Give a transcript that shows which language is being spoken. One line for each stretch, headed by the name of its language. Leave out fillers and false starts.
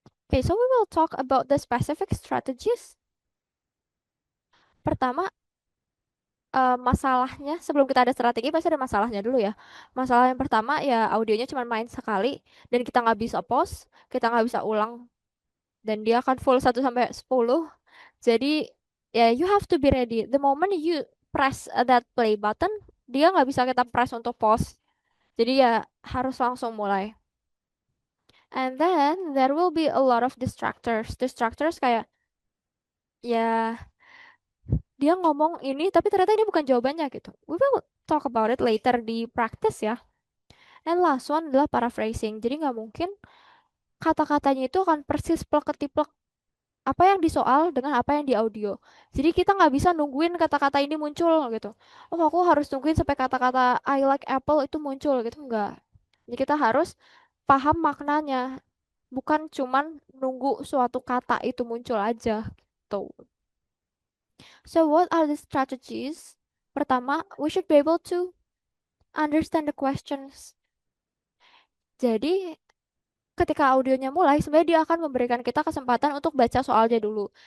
English: Okay, so we will talk about the specific strategies.
Indonesian: Pertama, masalahnya sebelum kita ada strategi pasti ada masalahnya dulu ya. Masalah yang pertama ya audionya cuma main sekali dan kita nggak bisa pause, kita nggak bisa ulang dan dia akan full 1 sampai 10. Jadi ya
English: you have to be ready. The moment you press that play button,
Indonesian: dia nggak bisa kita press untuk pause. Jadi ya harus langsung mulai.
English: And then there will be a lot of distractors.
Indonesian: Distractors kayak ya dia ngomong ini tapi ternyata ini bukan jawabannya gitu.
English: We will talk about it later di practice ya. And last one
Indonesian: adalah paraphrasing. Jadi nggak mungkin kata-katanya itu akan persis plek-ketiplek apa yang di soal dengan apa yang di audio. Jadi kita nggak bisa nungguin kata-kata ini muncul gitu. Oh, aku harus nungguin sampai kata-kata
English: I like apple
Indonesian: itu muncul gitu. Enggak. Jadi kita harus paham maknanya. Bukan cuman nunggu suatu kata itu muncul aja gitu.
English: So what are the strategies?
Indonesian: Pertama,
English: we should be able to understand the questions.
Indonesian: Jadi ketika audionya mulai, sebenarnya dia akan memberikan kita kesempatan untuk baca soalnya dulu.